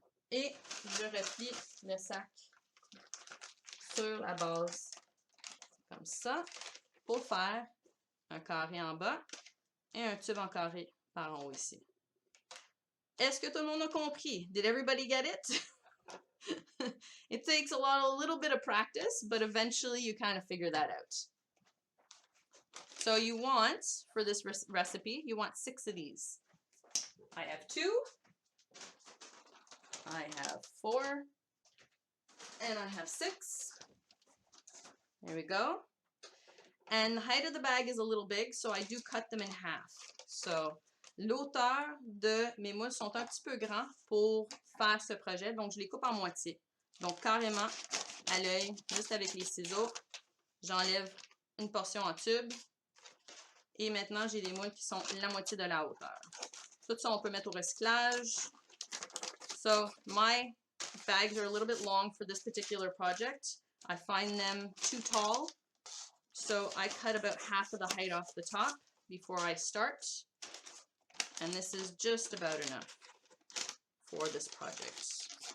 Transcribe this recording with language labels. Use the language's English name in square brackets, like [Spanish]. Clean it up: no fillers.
[French] Et je replie le sac sur la base, comme ça, pour faire un carré en bas et un tube en carré par en haut ici. Est-ce que tout le monde a compris? [English] Did everybody get it? It takes a little bit of practice, but eventually you kind of figure that out. So you want, for this recipe, you want 6 of these. I have 2. I have 4. And I have 6. There we go. And the height of the bag is a little big, so I do cut them in half. [French] So, l'auteur de mes moules sont un petit peu grands pour faire ce projet, donc je les coupe en moitié. Donc, carrément, à l'œil, juste avec les ciseaux, j'enlève une portion en tube. Et maintenant, j'ai des moules qui sont la moitié de la hauteur. Tout ça, on peut mettre au recyclage. [English] So, my bags are a little bit long for this particular project. I find them too tall. So, I cut about half of the height off the top before I start. And this is just about enough for this project.